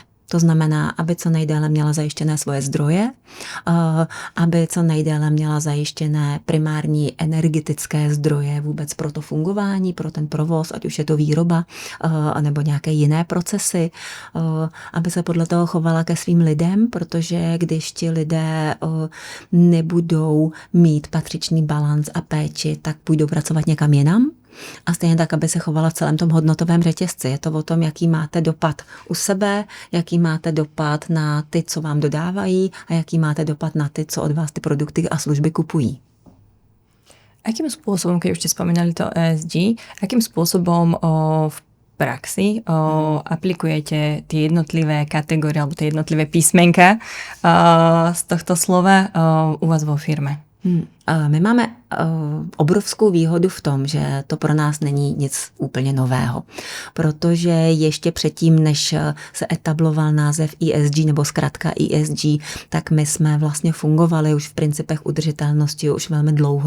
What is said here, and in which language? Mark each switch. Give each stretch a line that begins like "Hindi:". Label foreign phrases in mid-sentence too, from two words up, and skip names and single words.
Czech: To znamená, aby co nejdéle měla zajištěné svoje zdroje, aby co nejdéle měla zajištěné primární energetické zdroje vůbec pro to fungování, pro ten provoz, ať už je to výroba nebo nějaké jiné procesy, aby se podle toho chovala ke svým lidem, protože když ti lidé nebudou mít patřičný balanc a péči, tak půjdou pracovat někam jinam. A stejně tak, aby se chovala v celém tom hodnotovém řetězci. Je to o tom, jaký máte dopad u sebe, jaký máte dopad na ty, co vám dodávají a jaký máte dopad na ty, co od vás ty produkty a služby kupují.
Slovak: Akým spôsobom, keď už ste spomínali to ESG, akým spôsobom v praxi aplikujete tie jednotlivé kategórie alebo tie jednotlivé písmenka z tohto slova u vás vo firme?
Czech: My máme obrovskou výhodu v tom, že to pro nás není nic úplně nového, protože ještě předtím, než se etabloval název ESG nebo zkratka ESG, tak my jsme vlastně fungovali už v principech udržitelnosti už velmi dlouho.